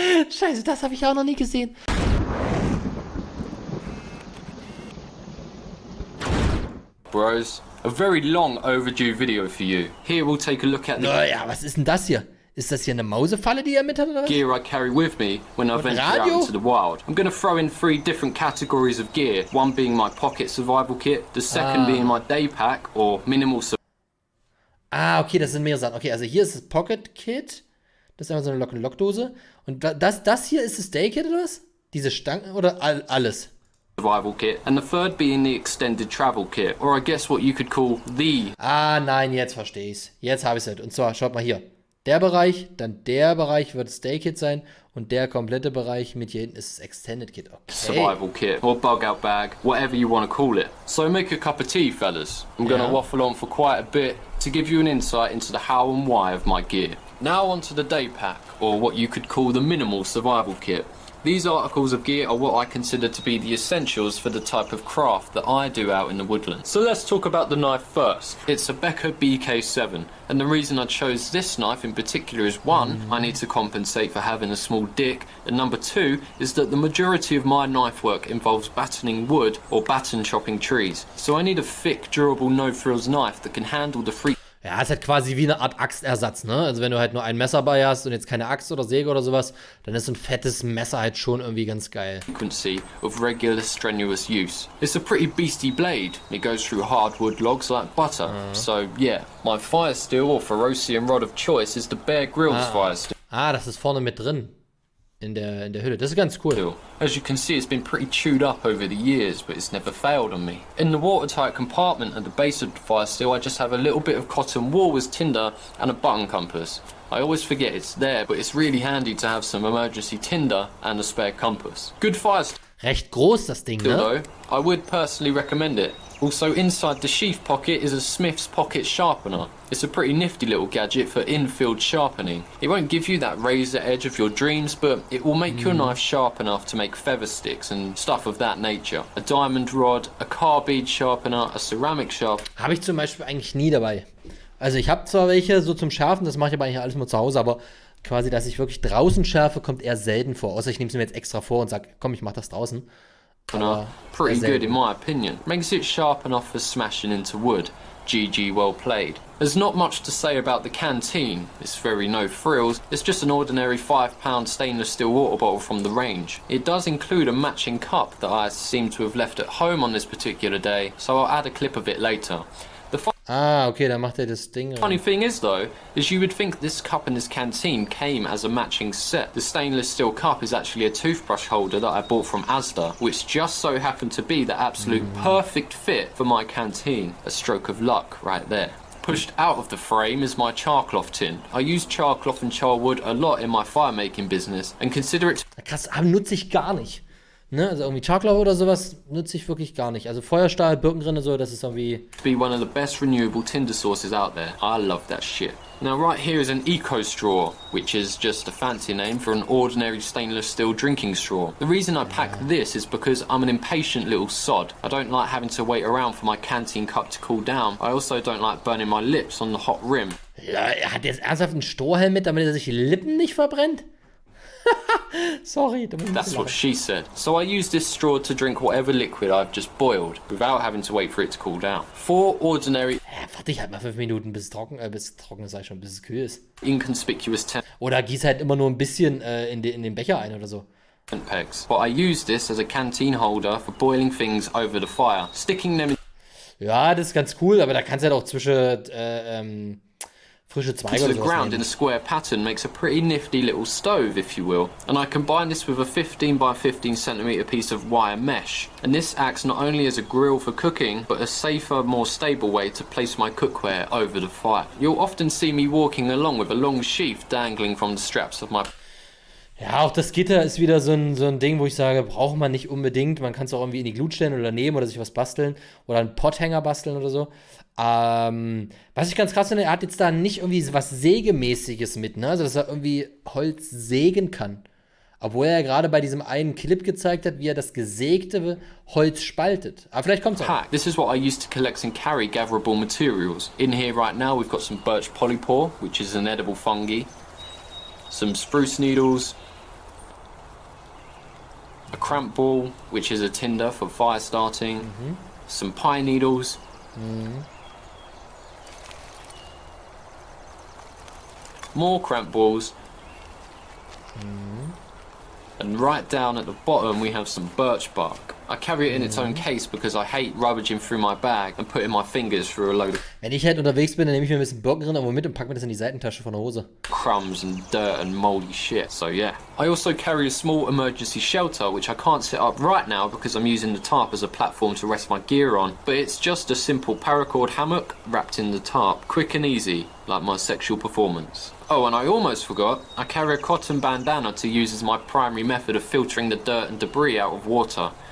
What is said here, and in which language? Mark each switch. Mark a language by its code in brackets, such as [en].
[de] Scheiße, das habe ich auch noch nie gesehen. [en] Bros, a very long overdue video for you. Here we'll take a look at the [de] Naja, was ist denn das hier? Ist das hier eine Mausefalle, die er mit hat, oder was? [en] gear I carry with me when I venture out into the wild. I'm going to throw in 3 different categories of gear, one being my pocket survival kit, the second being my day pack or minimal survival. [de] Ah, okay, das sind mehrere Sachen. Okay, also hier ist das Pocket Kit. Das ist einfach so eine Lock-and-Lock-Dose. Und das hier ist das Day Kit, oder was? Diese Stangen oder alles? [en] Survival kit, and the third being the extended travel kit, or I guess what you could call the. [de] Ah, nein, jetzt verstehe ich's. Jetzt habe ich es. Und zwar, schaut mal hier. Der Bereich, dann der Bereich wird das Day Kit sein und der komplette Bereich mit hier hinten ist das Extended Kit. Okay. [en] Survival kit, or bug out bag, whatever you want to call it. So make a cup of tea, fellas. I'm going to waffle on for quite a bit to give you an insight into the how and why of my gear. Now onto the day pack, or what you could call the minimal survival kit. These articles of gear are what I consider to be the essentials for the type of craft that I do out in the woodlands. So let's talk about the knife first. It's a Becca BK7, and the reason I chose this knife in particular is 1, I need to compensate for having a small dick, and number 2 is that the majority of my knife work involves battening wood or batten chopping trees. So I need a thick, durable, no-frills knife that can handle the freak. [de] Ja, ist halt quasi wie eine Art Axtersatz, ne? Also wenn du halt nur ein Messer bei hast und jetzt keine Axt oder Säge oder sowas, dann ist so ein fettes Messer halt schon irgendwie ganz geil. [en] Frequency of regular strenuous use. It's a pretty beastie blade. It goes through hardwood logs like butter. So yeah, my fire steel or ferrocium rod of choice is the Bear Grylls fire steel. [de] Ah, das ist vorne mit drin. In der Hülle. Das ist ganz cool. [en] As you can see, it's been pretty chewed up over the years, but it's never failed on me. In the watertight compartment at the base of the fire steel, I just have a little bit of cotton wool as tinder and a button compass. I always forget it's there, but it's really handy to have some emergency tinder and a spare compass. Good fire steel. [de] Recht groß, das Ding, ne? [en] Though, I would personally recommend it. Also inside the sheath pocket is a Smith's pocket sharpener. It's a pretty nifty little gadget for in-field sharpening. It won't give you that razor edge of your dreams, but it will make your knife sharp enough to make feather sticks and stuff of that nature. A diamond rod, a carbide sharpener, a ceramic sharpener. [de] Habe ich zum Beispiel eigentlich nie dabei. Also ich habe zwar welche so zum Schärfen, das mache ich aber eigentlich alles nur zu Hause, aber quasi, dass ich wirklich draußen schärfe, kommt eher selten vor. Außer ich nehme es mir jetzt extra vor und sage, komm, ich mache das draußen. [en] Pretty good in my opinion. Makes it sharp enough for smashing into wood. GG, well played. There's not much to say about the Canteen. It's very no frills. It's just an ordinary £5 stainless steel water bottle from the range. It does include a matching cup that I seem to have left at home on this particular day, so I'll add a clip of it later. [de] Okay, dann macht er das Ding. [en] Funny thing is though, is you would think this cup and this canteen came as a matching set. The stainless steel cup is actually a toothbrush holder that I bought from Asda, which just so happened to be the absolute perfect fit for my canteen. A stroke of luck right there. Pushed out of the frame is my char cloth tin. I use char cloth and char wood a lot in my fire making business and consider it. [de] Krass, aber nutze ich gar nicht. Ne, also irgendwie Charcoal oder sowas nutze ich wirklich gar nicht. Also Feuerstahl, Birkenrinde, so, das ist irgendwie... [en] Be one of the best renewable tinder sources out there. I love that shit. Now right here is an eco straw, which is just a fancy name for an ordinary stainless steel drinking straw. The reason I pack this is because I'm an impatient little sod. I don't like having to wait around for my canteen cup to cool down. I also don't like burning my lips on the hot rim. [de] Ja, er hat jetzt ernsthaft einen Strohhalm mit, damit er sich die Lippen nicht verbrennt? [en] Sorry, that's what she said. So I use this straw to drink whatever liquid I've just boiled, without having to wait for it to cool down. 4 ordinary... [de] warte ich halt mal 5 Minuten, bis es trocken ist, sag ich schon, bis es kühl ist. [en] Inconspicuous [de] Oder gieß halt immer nur ein bisschen in den Becher ein oder so. [en] Pegs. But I use this as a canteen holder for boiling things over the fire, sticking them in... [de] Ja, das ist ganz cool, aber da kannst du halt auch zwischen... frische Zweige oder [en] the ground in a square pattern makes a pretty nifty little stove, if you will. And I combine this with a 15 by 15 centimeter piece of wire mesh. And this acts not only as a grill for cooking, but a safer, more stable way to place my cookware over the fire. You'll often see me walking along with a long sheath dangling from the straps of my... [de] Ja, auch das Gitter ist wieder so ein Ding, wo ich sage, braucht man nicht unbedingt. Man kann es auch irgendwie in die Glut stellen oder nehmen oder sich was basteln oder einen Potthänger basteln oder so. Was ich ganz krass finde, er hat jetzt da nicht irgendwie was Sägemäßiges mit, ne? Also, dass er irgendwie Holz sägen kann. Obwohl er ja gerade bei diesem einen Clip gezeigt hat, wie er das gesägte Holz spaltet. Aber vielleicht kommt's auch. [en] This is what I use to collect and carry gatherable materials. In here right now we've got some birch polypore, which is an edible fungi. some spruce needles, a cramp ball, which is a tinder for fire starting, some pine needles, more cramp balls, and right down at the bottom we have some birch bark. I carry it in its own case because I hate rummaging through my bag and putting my fingers through a load of [de] Wenn ich halt unterwegs bin, dann nehme ich mir ein bisschen Birkenrind irgendwo mit und packe mir das in die Seitentasche von der Hose. [en] crumbs and dirt and mouldy shit, so yeah. I also carry a small emergency shelter which I can't set up right now because I'm using the tarp as a platform to rest my gear on, but it's just a simple paracord hammock wrapped in the tarp, quick and easy, like my sexual performance. Oh, and I almost forgot, I carry a cotton bandana to use as my primary method of filtering the dirt and debris out of water.